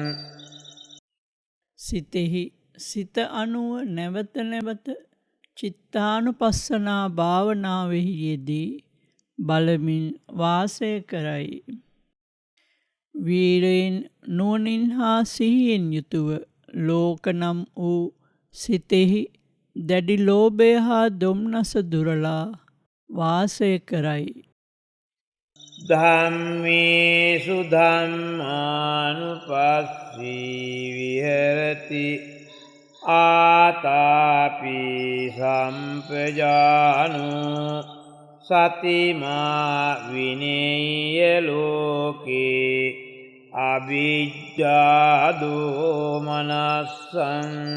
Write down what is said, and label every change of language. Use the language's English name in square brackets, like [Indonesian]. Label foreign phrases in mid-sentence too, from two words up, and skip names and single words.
[Sinhala] සිතෙහි සිත අනුව නැවත නැවත චිත්තානුපස්සනා භාවනාවෙහි යෙදී බලමින් වාසය කරයි. වීරයෙන් නුවණින් හා සිහියෙන් යුතුව ලෝක නම් වූ සිතෙහි දැඩි ලෝභය හා දුම්නස දුරලා වාසය කරයි. [Pali] ධම්මේසු ධම්මානුපස්සී විහෙරති ආතාපි සම්පජානෝ සතිමා විනේය ලෝකේ අභිජ්ජාදෝ මනස්සං.